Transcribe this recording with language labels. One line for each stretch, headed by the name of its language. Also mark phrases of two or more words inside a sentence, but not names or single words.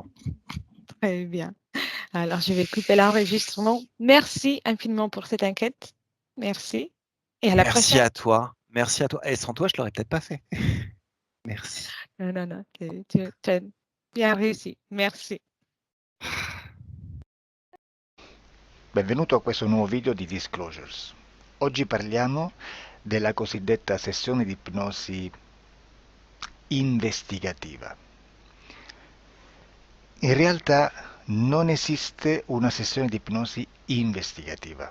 French: Très bien. Alors, je vais couper l'enregistrement. Merci infiniment pour cette enquête. Merci. Et à la Merci prochaine. à toi. Merci à toi. Et sans toi, je l'aurais peut-être pas fait. Merci. Non, non, non. Tu as bien réussi. Merci.
Italian: Benvenuto a questo nuovo video di Disclosures. Oggi parliamo della cosiddetta sessione di ipnosi investigativa. In realtà non esiste una sessione di ipnosi investigativa.